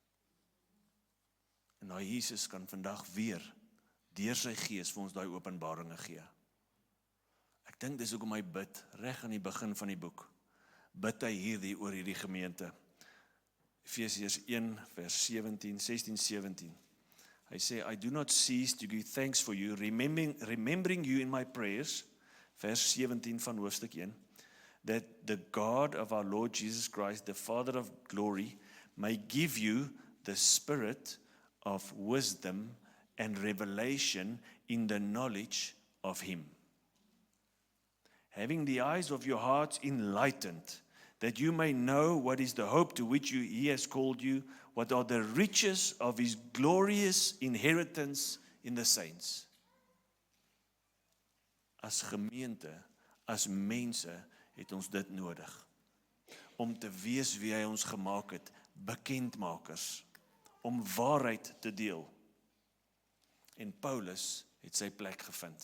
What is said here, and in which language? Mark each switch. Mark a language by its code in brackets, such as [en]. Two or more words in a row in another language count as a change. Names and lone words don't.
[af] En daai Jesus kan vandag weer, deur sy gees, vir ons daai openbaringe gee. Ek dink dis hoekom hy bid, reg aan die begin van die boek, bid hy hierdie oor hierdie gemeente. Efesiërs 1 vers 16-17. Hy sê, [en] I do not cease to give thanks for you, remembering you in my prayers, [af] vers 17 van hoofstuk 1, [en] that the God of our Lord Jesus Christ, the Father of glory, may give you the spirit of wisdom and revelation in the knowledge of him. Having the eyes of your hearts enlightened, that you may know what is the hope to which he has called you, what are the riches of his glorious inheritance in the saints. [af] As gemeente, as mense, het ons dit nodig, om te wees wie hy ons gemaak het, bekendmakers, om waarheid te deel. En Paulus het sy plek gevind.